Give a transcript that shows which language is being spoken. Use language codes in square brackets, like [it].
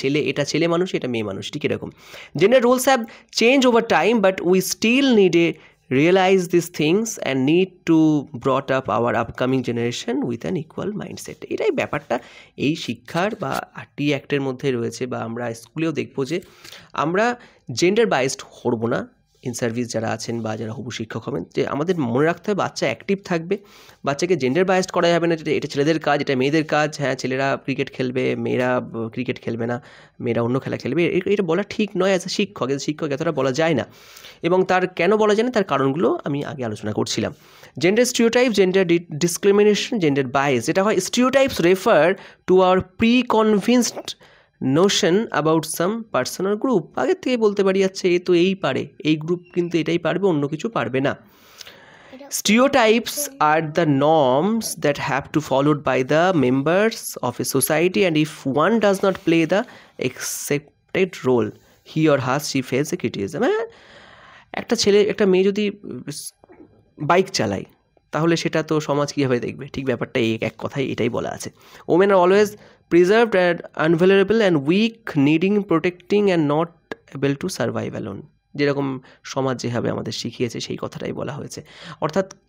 [bn] এটা ছেলে মানুষ, এটা মেয়ে মানুষ, ঠিক এরকম। [en] Gender roles have change over time, but we still need a realize these things and need to brought up our upcoming generation with an equal mindset. [bn] এটাই ব্যাপারটা এই শিক্ষার বা আরটি অ্যাক্টের মধ্যে রয়েছে, বা আমরা স্কুলেও দেখবো যে আমরা জেন্ডার বায়াসড হবো না। ইন সার্ভিস যারা আছেন বা যারা হবু শিক্ষক হবেন, যে আমাদের মনে রাখতে হবে বাচ্চা অ্যাক্টিভ থাকবে, বাচ্চাকে জেন্ডার বায়াসড করা যাবে না, এটা ছেলেদের কাজ, এটা মেয়েদের কাজ। হ্যাঁ, ছেলেরা ক্রিকেট খেলবে, মেয়েরা ক্রিকেট খেলবে না, মেয়েরা অন্য খেলা খেলবে, এটা বলা ঠিক নয়। অ্যাজ এ শিক্ষক এতটা বলা যায় না, এবং তার কেন বলা যায় না তার কারণগুলো আমি আগে আলোচনা করছিলাম। [en] Gender stereotype, gender discrimination, gender bias. [bn] যেটা হয়, [en] Stereotypes refer to our preconvinced notion about some person or group. [bn] আগের থেকে বলতে পারি, আচ্ছা এ তো এই পারে, এই গ্রুপ কিন্তু এটাই পারবে, অন্য কিছু পারবে না। [en] Stereotypes are the norms that have to followed by the members of a society, and if one does not play the accepted role, he or her she faces a criticism. [bn] একটা ছেলে একটা মেয়ে যদি বাইক চালায়, তাহলে সেটা তো সমাজ কীভাবে দেখবে? ঠিক ব্যাপারটা এক কথায় এটাই বলা আছে। [en] Women are always preserved and unvulnerable and weak, needing protecting and not able to survive alone. [bn] যেরকম সমাজ যেভাবে আমাদের শিখিয়েছে সেই কথাটাই বলা হয়েছে। অর্থাৎ